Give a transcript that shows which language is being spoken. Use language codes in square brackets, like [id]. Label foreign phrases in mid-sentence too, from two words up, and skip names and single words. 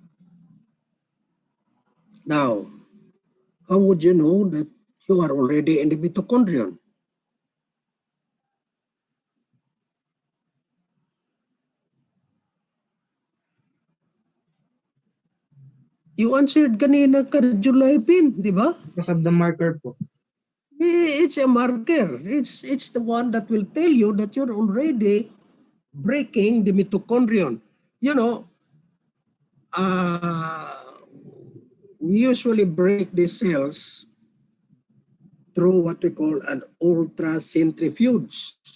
[en] Now, how would you know that you are already in the mitochondrion? You answered kanina cardiolipin, [tl] di ba? [en] Because of the marker po. It's a marker. It's the one that will tell you that you're already breaking the mitochondrion. You know, we usually break the cells through what we call an ultracentrifuge.